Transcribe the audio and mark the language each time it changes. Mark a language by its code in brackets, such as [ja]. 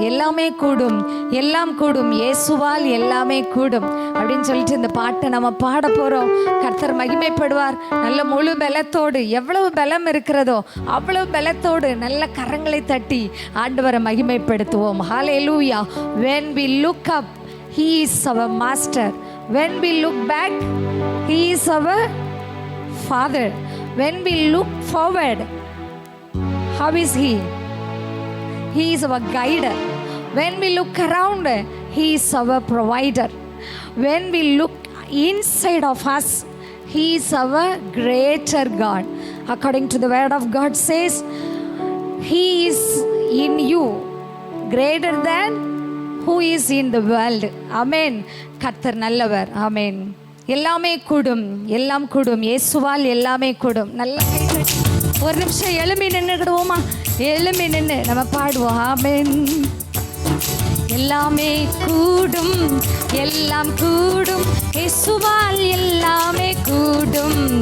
[ta] எல்லாமே கூடும், எல்லாம் கூடும், இயேசுவால் எல்லாமே கூடும் அப்படின்னு சொல்லிட்டு இந்த பாட்டை நம்ம பாட போகிறோம். கர்த்தர் மகிமைப்படுவார். நல்ல முழு பலத்தோடு, எவ்வளவு பலம் இருக்கிறதோ அவ்வளவு பலத்தோடு நல்ல கரங்களை தட்டி ஆண்டவரை மகிமைப்படுத்துவோம். ஹல்லேலூயா. [en] When we look up, he is our master. When we look back, he is our father. When we look forward, how is he? He is our guider. When we look around, he is our provider. When we look inside of us, he is our greater God. According to the word of God says, he is in you greater than who is in the world. [ta] Amen. கர்த்தர் நல்லவர். ஆமென். எல்லாமே கூடும், எல்லாம் கூடும், இயேசுவால் எல்லாமே கூடும். நல்ல ஒரு நிமிஷம் எழும்பி நின்றுக்கிடுவோமா? எழும்பி நின்று நம்ம பாடுவோம். ஆமென். எல்லாமே கூடும், எல்லாம் கூடும், இயேசுவால் எல்லாமே கூடும்.